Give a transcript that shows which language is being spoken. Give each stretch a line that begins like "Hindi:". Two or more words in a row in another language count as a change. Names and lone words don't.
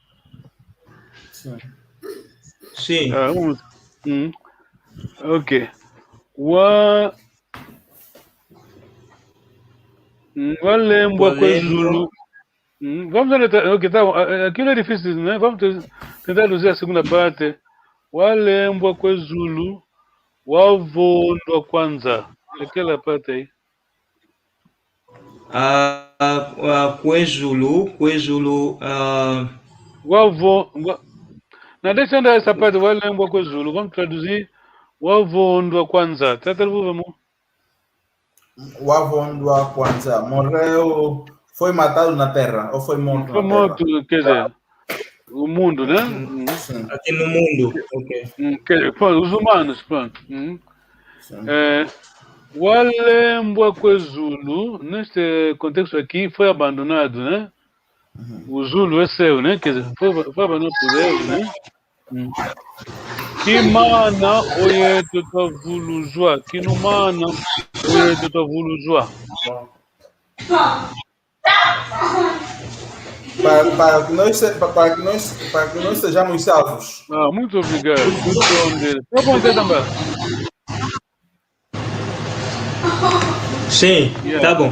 Portuguese: Sim. Um momento. Ok.
Kongo: Walembwa kwezulu.
Portuguese: Vamos tentar. Ok, tá bom. Aquilo é difícil, né? Vamos tentar traduzir a segunda parte.
Kongo: Walembwa kwezulu. Wavondwa kwanza.
Portuguese: Aquela parte aí.
Kongo: Kwezulu.
Portuguese: Na deixa andar essa parte.
Kongo: Walembwa kwezulu.
Portuguese: Vamos traduzir.
Kongo: Wavondwa kwanza.
Portuguese: Trata vamos. O Avondua Kwanza morreu, foi matado na terra ou foi morto Foi na terra? morto, quer dizer, o mundo, né? Sim. Aqui no mundo. Ok. Os humanos, pronto. Sim.
Kongo: Walembwa kwezulu,
Portuguese: neste contexto aqui, foi abandonado, né? O Zulu é seu, né? Quer dizer, foi abandonado por ele, né?
Kongo: Kimana oyetu tavuluzwa. Kinumana oyetu tavuluzwa.
Portuguese: Para que nós sejamos salvos. Muito obrigado. Tá bom, Zé Tambá. Sim, tá bom.